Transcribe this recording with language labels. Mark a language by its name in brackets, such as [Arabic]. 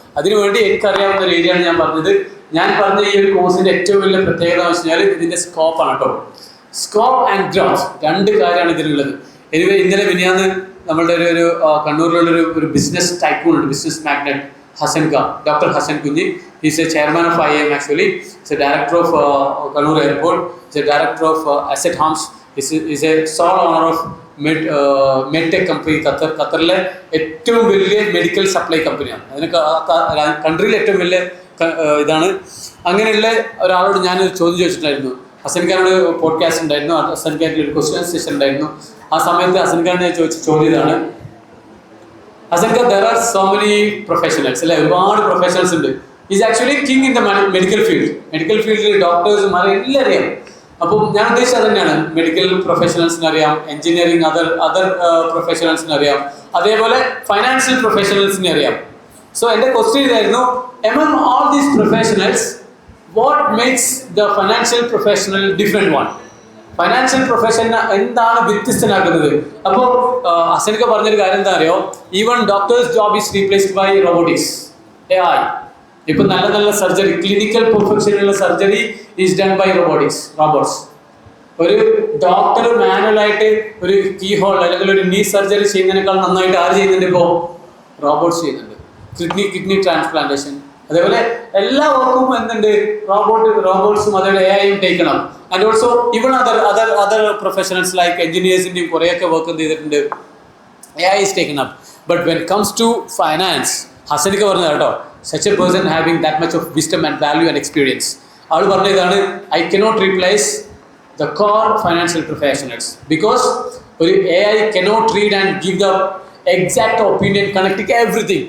[Malayalam] അതിനുവേണ്ടി എനിക്കറിയാവുന്ന ഒരു ഏരിയയാണ് ഞാൻ പറഞ്ഞത്. ഞാൻ പറഞ്ഞ ഈ ഒരു കോഴ്സിന്റെ ഏറ്റവും വലിയ പ്രത്യേകത എന്ന് വെച്ചാൽ ഇതിന്റെ സ്കോപ്പാണ് കേട്ടോ. സ്കോപ്പ് ആൻഡ് ഗ്രോത്ത്, 2 കാര്യമാണ് ഇതിലുള്ളത്. ഇന്നലെ മിനിയാന്ന് നമ്മളുടെ ഒരു കണ്ണൂരിലുള്ള ഒരു ബിസിനസ് ടൈക്കൂൺ ഉണ്ട്, business magnate Hasan Khan, Dr. [English] Hasan Kunji. He's a chairman of IIM actually. He's a director of Kannur Airport. He's a director of Asset Homes. He's a sole owner of MedTech company. [Malayalam] ഖത്തറിലെ ഏറ്റവും വലിയ medical supply കമ്പനിയാണ്. അതിന് കൺട്രിയിലെ ഏറ്റവും വലിയ ഇതാണ്. അങ്ങനെയുള്ള ഒരാളോട് ഞാനൊരു ചോദ്യം ചോദിച്ചിട്ടുണ്ടായിരുന്നു. ഹസൻ ഖാനോട് പോഡ്കാസ്റ്റ് ഉണ്ടായിരുന്നു, ഹസൻ ഖാനിൽ ഒരു ക്വസ്റ്റ്യൻ സെഷൻ ഉണ്ടായിരുന്നു. ആ സമയത്ത് ഹസൻ ഖാൻ ചോദിച്ച ചോദ്യം ഇതാണ്. [English] Hasan Khan, there are so many professionals, അല്ലെ? [Malayalam] ഒരുപാട് പ്രൊഫഷണൽസ് ഉണ്ട്. [English] Is actually king in the medical field. [Malayalam] Medical ഫീൽഡിൽ ഡോക്ടേഴ്സും എല്ലാം അറിയാം. അപ്പം ഞാൻ ഉദ്ദേശിച്ചത് തന്നെയാണ്, മെഡിക്കൽ പ്രൊഫഷണൽസിന് അറിയാം, എഞ്ചിനീയറിംഗ് അതർ പ്രൊഫഷണൽസിന് അറിയാം, അതേപോലെ ഫൈനാൻഷ്യൽ പ്രൊഫഷണൽസിനെ അറിയാം. സോ എൻ്റെ ക്വസ്റ്റ്യൻ ഇതായിരുന്നു, [English] among all these professionals, what makes the financial professional different one? [Malayalam] Financial പ്രൊഫഷനെ എന്താണ് വ്യത്യസ്തനാക്കുന്നത്? അപ്പോൾ ഹസൻക പറഞ്ഞൊരു കാര്യം എന്താ അറിയോ? [English] Even doctors job is replaced by robotics, AI. [Malayalam] ഇപ്പം നല്ല നല്ല surgery, clinical പ്രൊഫഷനിലുള്ള surgery [English] Is done by robots. [Malayalam] ഒരു ഡോക്ടർ മാനുവലായിട്ട് ഒരു കീ ഹോൾ അല്ലെങ്കിൽ ഒരു നീ സർജറി ചെയ്യുന്നതിനേക്കാൾ നന്നായിട്ട് ആര് ചെയ്യുന്നുണ്ട്? ഇപ്പോൾ റോബോട്ട്സ് ചെയ്യുന്നുണ്ട്. കിഡ്നി ട്രാൻസ്പ്ലാന്റേഷൻ, അതേപോലെ എല്ലാ വർക്കും എന്തുണ്ട്? റോബോട്ട്സും അതേപോലെ AI ടേക്കണം. [English] and also even other professionals like [Malayalam] എഞ്ചിനീയേഴ്സിൻ്റെയും കുറേയൊക്കെ വർക്ക് എന്ത് ചെയ്തിട്ടുണ്ട്? [English] AI is taken up. But when it comes to finance, [Malayalam] ഹസനിക്ക് പറഞ്ഞത് കേട്ടോ, [English] such a person having that much of wisdom and value and experience. [Malayalam] ആൾ പറഞ്ഞ ഇതാണ്, [English] I cannot replace the core financial professionals because ഒരു AI cannot read and give the exact opinion connecting everything.